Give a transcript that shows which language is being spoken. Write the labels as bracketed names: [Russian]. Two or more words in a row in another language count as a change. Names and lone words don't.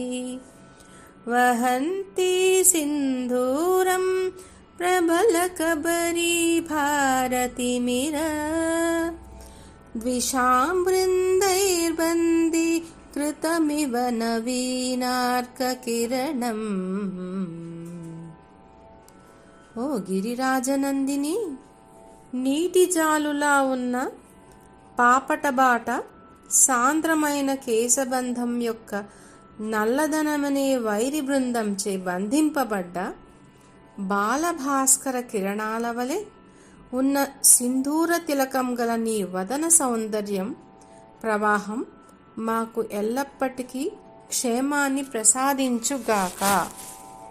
[Sanskrit] वहन्ति सिन्धूरं प्रबलकबरी भारतिमिर द्विषां वृन्दैर्बन्दी कृतमिव नवीनार्ककिरणम्। [Telugu] ఓ గిరిరాజనందిని, నీటి జాలులా ఉన్న పాపటబాట సాంద్రమైన కేశబంధం యొక్క నల్లదనమనే వైరి బృందంచే బంధింపబడ్డ బాలభాస్కర కిరణాల వలె ఉన్న సింధూర తిలకం గల నీ వదన సౌందర్యం ప్రవాహం మాకు ఎల్లప్పటికీ క్షేమాన్ని ప్రసాదించుగాక.